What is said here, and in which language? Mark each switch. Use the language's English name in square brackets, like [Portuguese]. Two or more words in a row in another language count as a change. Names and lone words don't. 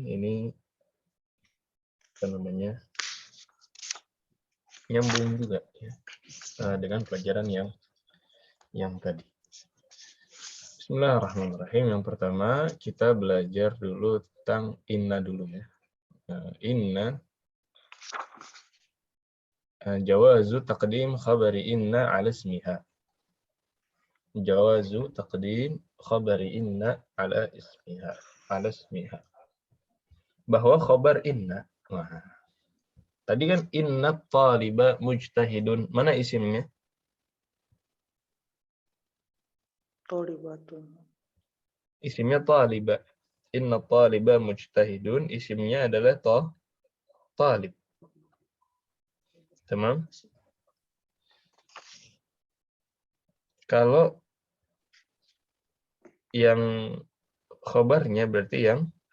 [Indonesian] Ini apa namanya? Nyambung juga ya. Dengan pelajaran yang tadi. Bismillahirrahmanirrahim. Yang pertama kita belajar dulu tentang inna dulu ya. [Arabic] إن جواز تقديم خبر إن على اسمها. جواز تقديم خبر إن على اسمها. على اسمها. [Indonesian] Bahwa khabar inna. Nah, tadi kan [Arabic] إن طالبا مجتهد. [Indonesian] Mana isimnya? Tolibatun. Isimnya taliba. [Arabic] إن طالبا مجتهد. [Indonesian] Isimnya adalah talib. Tamam? Kalau yang khabarnya berarti yang